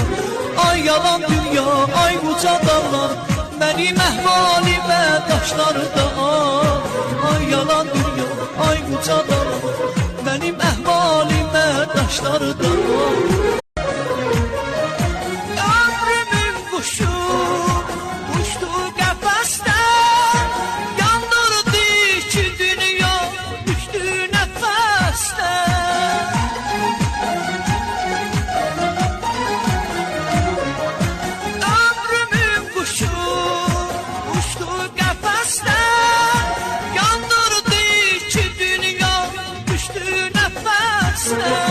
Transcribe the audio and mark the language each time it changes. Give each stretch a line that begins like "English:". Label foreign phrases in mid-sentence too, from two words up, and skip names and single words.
Turkish: Ay yalan dünya, ay uca dağlar, benim ehvalime taşları da al. Ay yalan dünya, ay uca dağlar, benim ehvalime taşları da al.
Azerbaijani: Ömrümün kuşu uçtu qəfəsdən, yandırdı iki dünya, düşdü nəfəsdən. Ömrümün kuşu uçtu qəfəsdən, yandırdı iki dünya, düşdü nəfəsdən.